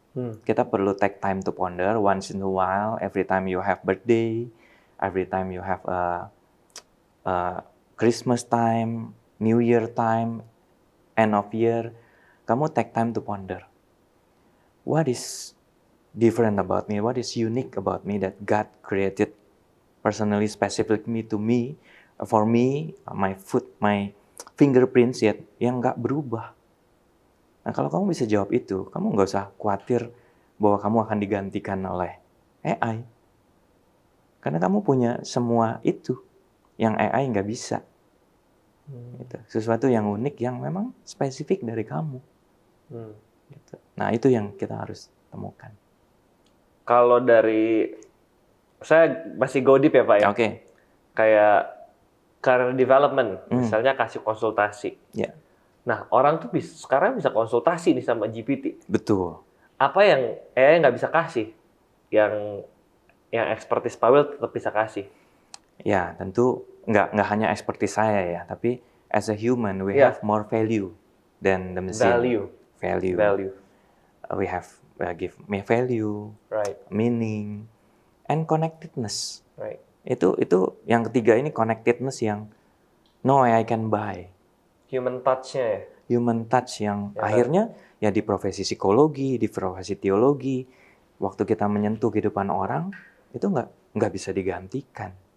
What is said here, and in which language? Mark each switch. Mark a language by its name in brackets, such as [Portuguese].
[English] Kita perlu take time to ponder once in a while, every time you have birthday, every time you have Christmas time, New Year time, end of year, kamu take time to ponder. What is different about me? What is unique about me that God created personally, specifically to me, for me, my foot, my fingerprints yet [Indonesian] yang nggak berubah. Nah, kalau kamu bisa jawab itu, kamu nggak usah khawatir bahwa kamu akan digantikan oleh AI. Karena kamu punya semua itu yang AI nggak bisa. Gitu. Sesuatu yang unik yang memang spesifik dari kamu. Gitu. Nah, itu yang kita harus temukan. Kalau dari, saya masih go deep ya Pak ya? Oke. Kayak career development, misalnya kasih konsultasi. Nah, orang tuh sekarang bisa konsultasi nih sama GPT. Betul. Apa yang nggak bisa kasih, yang expertise Pavel tetap bisa kasih? Ya, tentu nggak hanya expertise saya ya, tapi [English] as a human we have more value than the machine. Value. We have give me value, meaning, and connectedness. [Indonesian] Itu yang ketiga ini connectedness yang [English] no AI can buy. [Indonesian] Human touch-nya ya? Human touch yang akhirnya ya di profesi psikologi, di profesi teologi, waktu kita menyentuh kehidupan orang, itu nggak bisa digantikan.